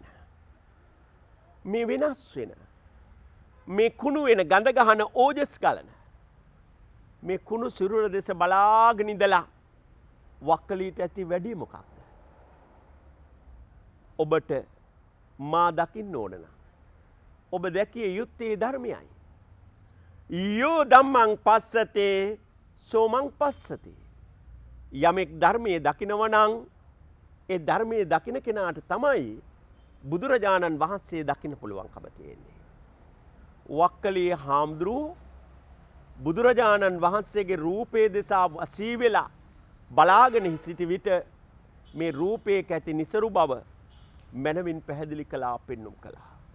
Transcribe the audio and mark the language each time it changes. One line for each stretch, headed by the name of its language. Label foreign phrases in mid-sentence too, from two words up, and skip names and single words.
Sinhala: මේ වෙනස් වෙන. මේ කුණු වෙන ගඳගහන ඕජස් ගලන. මේ කුණු සිරුර දෙස බලාගෙන ඉඳලා වක්කලීට ඇති වැඩි මොකක්ද. ඔබට මා දකින්න ඕනන. ඔබ දැකිය යුත්තේ ධර්මයයි.
Pali: යෝ දම්මං පස්සතේ සෝමං පස්සති.
Sinhala: යමෙක් ධර්මය දකිනවනං ඒ ධර්මය දකින කෙනාට තමයි බුදුරජාණන් වහන්සේ දකින්න පුළුවන්කම තියෙන්නේ. වක්කලී හාමුදුරුවෝ බුදුරජාණන් වහන්සේගේ රූපේ දෙසා වසී වෙලා බලාගෙන සිටි විට මේ රූපයක ඇති නිසරු බව මැනවින් පැහැදිලි කළා පෙන්නුම් කළා.